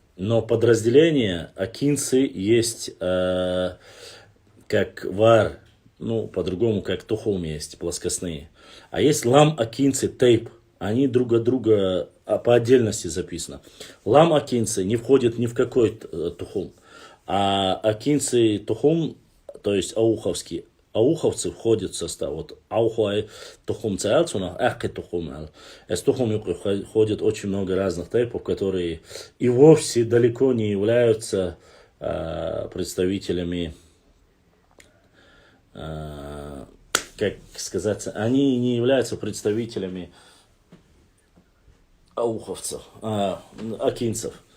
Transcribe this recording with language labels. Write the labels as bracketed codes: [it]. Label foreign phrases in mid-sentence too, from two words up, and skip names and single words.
[ru] Но подразделение акинцы есть как вар, ну по-другому как тухум есть, плоскостные. А есть лам акинцы тейп. Они друг от друга по отдельности записаны. Лам акинцы не входит ни в какой тухум. А акинцы тухум, то есть ауховский, ауховцы входят в состав. [ce] Вот аухуай тухум цаэлцуна, ахки тухум эл. [ru] Из тухум входит очень много разных типов, которые и вовсе далеко не являются представителями, как сказать, они не являются представителями ауховцев, акинцев.